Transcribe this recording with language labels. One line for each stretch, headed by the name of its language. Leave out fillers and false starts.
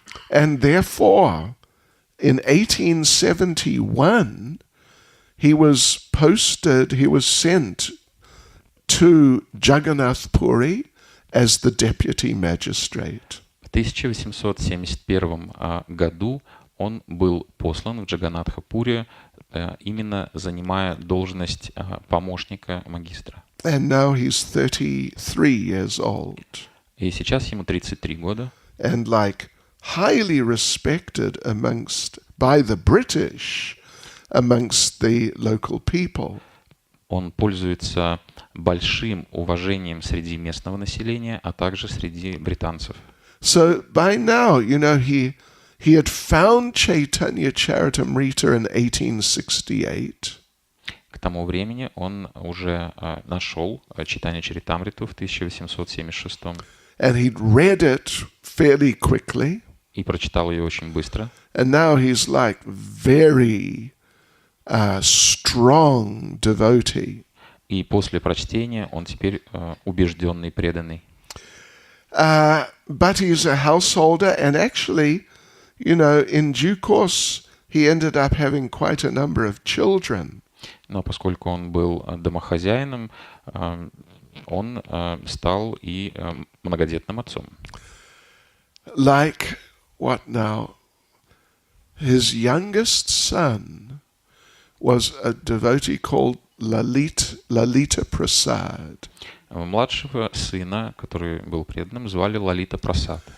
English: And therefore, in 1871, he was sent to Jagannath Puri as the deputy magistrate.
Russian: В 1871 году он был послан в Джаганатха-Пури, именно занимая должность помощника магистра.
English: And now he's 33 years old.
Russian: И сейчас ему 33 года.
English: And like highly respected by the British amongst the local people.
Russian: Он пользуется большим уважением среди местного населения, а также среди британцев.
English: So by now, you know, he had found Chaitanya Charitamrita in 1868.
Russian: К тому времени он уже нашел Чайтанья Чаритамриту в 1876.
English: And he'd read it fairly quickly.
Russian: И прочитал ее очень быстро.
English: And now he's like very strong devotee.
Russian: И после прочтения он теперь убежденный, преданный.
English: But he's a householder, and actually, you know, in due course, he ended up having quite a number of children.
Russian: Но поскольку он был домохозяином, он стал и многодетным отцом.
English: Like what now? His youngest son was a devotee called Lalita Prasad.
Russian: Младшего сына, который был преданным, звали Лалита Прасад.